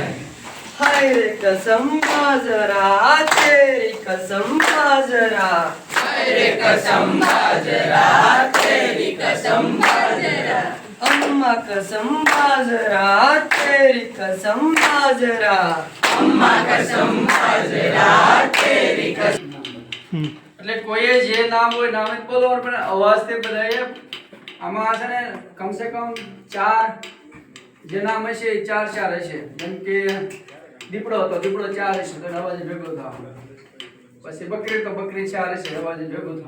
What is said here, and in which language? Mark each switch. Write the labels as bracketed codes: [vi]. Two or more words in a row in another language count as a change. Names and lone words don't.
[hi] हाय रे कसम बाजरा तेरी कसम बाजरा, हाय रे कसम बाजरा तेरी कसम बाजरा, अम्मा कसम बाजरा तेरी कसम बाजरा, अम्मा कसम बाजरा तेरी कसम। [gu] એટલે કોઈએ જે નામ હોય નામ જ બોલવાનું પણ અવાજથી બધાએ આમાં છે ને કમસે કમ 4 જે નામ હશે એ 4 હશે. જેમ કે દીપડો હતો, દીપડો 4 હશે તો અવાજ ભેગો થાવ. પછી બકરી તો બકરી 4 હશે અવાજ ભેગો થાવ.